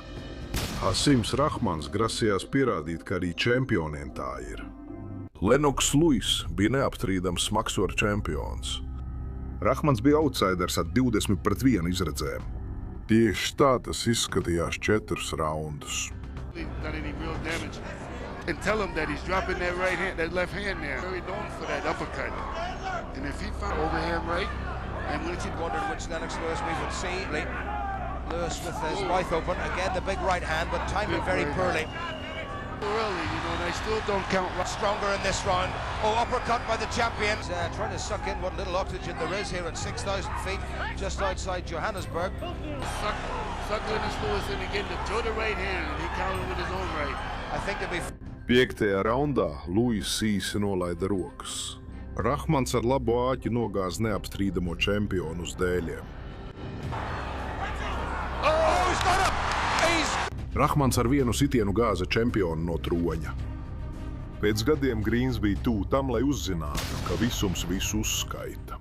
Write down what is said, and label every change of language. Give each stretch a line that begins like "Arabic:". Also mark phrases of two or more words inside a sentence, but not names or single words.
Latvian: Hasims Rahmans grasījās pierādīt, ka arī čempioniem tā ir. Lennox Lewis bija neapstrīdams smagsvaru čempions. Rahmans bija outsiders ar 20-1 izredzēm. Tieši tā tas izskatījās 4 raundus.
English: And tell him that he's dropping that right hand, that left hand there. Very known for that uppercut. And if he found overhand right, and when he wondered which Lennox Lewis we would see. Lewis with his mouth open, again the big right hand, but timed it very poorly. Early, you know, they still don't count. Stronger in this round. Oh, uppercut by the champions. Trying to suck in what little oxygen there is here at 6,000 feet, just outside Johannesburg. Suck Lennox Lewis in again to the right hand, and he countered with his own right. I think to be...
Latvian: 5. raundā Lewis īsi nolaida rokas. Rahmans ar labu āķi nogāz neapstrīdamo čempionu uz dēļiem. Rahmans ar vienu sitienu gāza čempionu no troņa. Pēc gadiem Grīns bija tuvu tam, lai uzzinātu, ka visums visu uzskaita.